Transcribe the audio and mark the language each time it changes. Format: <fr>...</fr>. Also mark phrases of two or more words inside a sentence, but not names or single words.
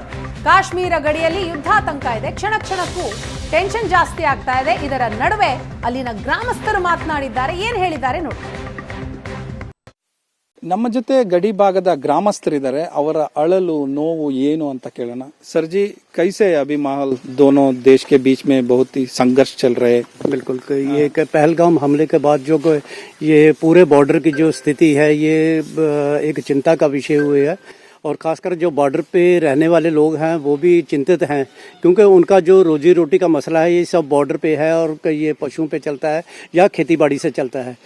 <kn>ಕಾಶ್ಮೀರ ಗಡಿಯಲ್ಲಿ ಯುದ್ಧಾತಂಕ ಇದೆ, ಕ್ಷಣ ಕ್ಷಣಕ್ಕೂ ಟೆನ್ಷನ್ ಜಾಸ್ತಿ ಆಗ್ತಾ ಇದೆ. ಇದರ ನಡುವೆ ಅಲ್ಲಿನ ಗ್ರಾಮಸ್ಥರು ಮಾತನಾಡಿದ್ದಾರೆ. ಏನು ಹೇಳಿದ್ದಾರೆ ನೋಡಿ. ನಮ್ಮ ಜೊತೆ ಗಡಿ ಭಾಗದ ಗ್ರಾಮಸ್ಥರಿದ್ದಾರೆ. ಅವರ ಅಳಲು ನೋವು ಏನು ಅಂತ ಕೇಳೋಣ.</kn> <hi>सरजी कैसे अभी माहौल दोनों देश के बीच में बहुत ही संघर्ष चल रहे हैं? बिल्कुल, ये पहलगाम हमले के बाद जो ये पूरे बॉर्डर की जो स्थिति है ये एक चिंता का विषय हुई है और खासकर जो बॉर्डर पे रहने वाले लोग हैं वो भी चिंतित हैं क्योंकि उनका जो रोजी रोटी का मसला है ये सब बॉर्डर पे है और ये पशुओं पे चलता है या खेती बाड़ी से चलता है।</hi>